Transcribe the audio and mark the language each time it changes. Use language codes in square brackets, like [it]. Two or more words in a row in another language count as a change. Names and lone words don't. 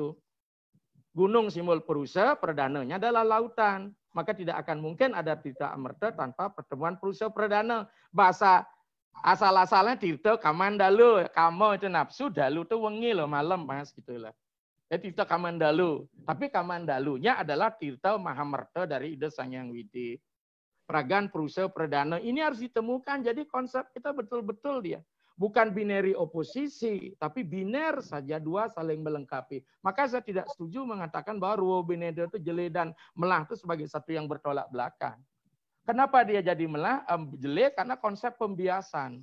[id] Gunung simbol Purusa, Perdananya adalah lautan. Maka tidak akan mungkin ada Tirta Amerta tanpa pertemuan Purusa Perdana. Bahasa asal-asalnya Tirta Kamandalu, Kamo itu nafsu, dalu itu wengi loh, malam mas gitulah. Ya Tirta Kamandalu. Tapi Kamandalunya adalah Tirta Mahamerta dari Ida Sangyang Widi. Pragan Purusa Perdana ini harus ditemukan. Jadi konsep kita betul-betul dia. Bukan binary oposisi, tapi biner saja, dua saling melengkapi. Maka saya tidak setuju mengatakan bahwa Ruo Bineda itu jeli dan melah itu sebagai satu yang bertolak belakang. Kenapa dia jadi melah, jeli? Karena konsep pembiasan.